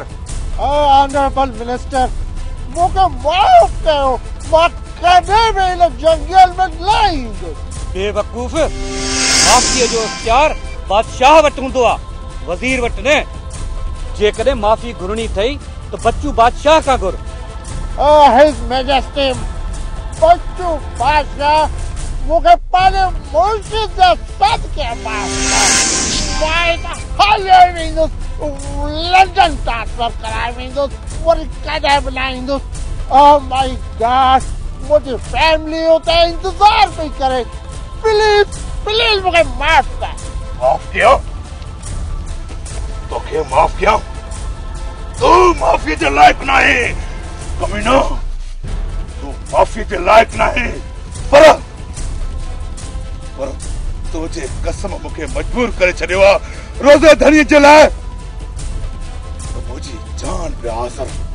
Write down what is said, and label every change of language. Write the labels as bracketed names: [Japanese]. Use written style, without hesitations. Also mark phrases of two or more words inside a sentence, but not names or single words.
[English] honorable minister, [Sindhi] मूंखे माफ़ कयो। मां कॾहिं बि हिन जंगल में न ईंदुसि। बेवकूफ़, माफ़ीअ जो इख्तियार बादशाह वटि हूंदो आहे, वज़ीर वटि न। जेकॾहिं माफ़ी घुरणी अथई त बच्चू बादशाह खां घुर। [English] His Majesty [Sindhi] बच्चू बादशाह मूंखे पंहिंजे मुर्शिद जे सदके माफ़ कर। मां हले वेंदुसि, लंडन ट्रांसफर कराए वेंदुसि, वरी कॾहिं बि न ईंदुसि। [English] oh my God, [Sindhi] मुंहिंजी फैमिली उते इंतज़ार पई करे। [English] please please [Sindhi] मूंखे माफ़ कर। माफ़ किया? तोखे माफ़ किया? तू माफ़ी जे लायक नाहे कमीनो, तू माफ़ी जे लायक नाहे। पर तुझे कसम मूंखे मजबूर करे छॾियो आहे रोज़े धणी जे लाइ। मुंहिंजी जान पे हाज़िर।